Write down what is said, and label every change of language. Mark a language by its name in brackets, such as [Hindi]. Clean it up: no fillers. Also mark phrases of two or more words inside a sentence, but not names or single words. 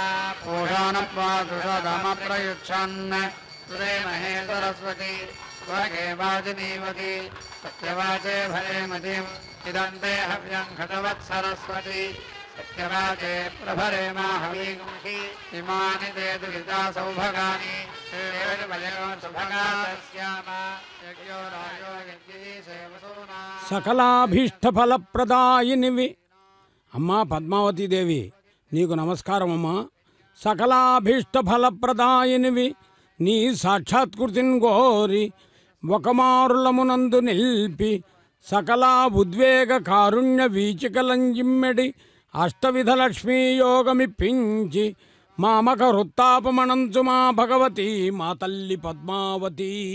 [Sanskrit] पूषानपादुषदमप्रयुच्छन् सुरे महे सरस्वती स्वगे वाजिनीवती सत्यवाचे भरे मतिम् इदं ते हव्यं खटवत्सरस्वती सत्यवाचे प्रभरे माहवीगुंषि इमानि ते दुरिता सौभगानि यज्ञो राजो यज्ञीसेवसूना [Telugu] సకలాభీష్టఫలప్రదాయినివి అమ్మా పద్మావతీదేవి నీకు నమస్కారం అమ్మా. సకలాభీష్టఫలప్రదాయినివి నీ సాక్షాత్కృతిని గోరి ఒకమారులమునందు నిల్పి సకలా ఉద్వేగ కారుణ్య వీచికలంజిమ్మెడి అష్టవిధ లక్ష్మీ యోగమిప్పించి మామక హృత్తాపమణంచు మా భగవతి మా తల్లి పద్మావతి.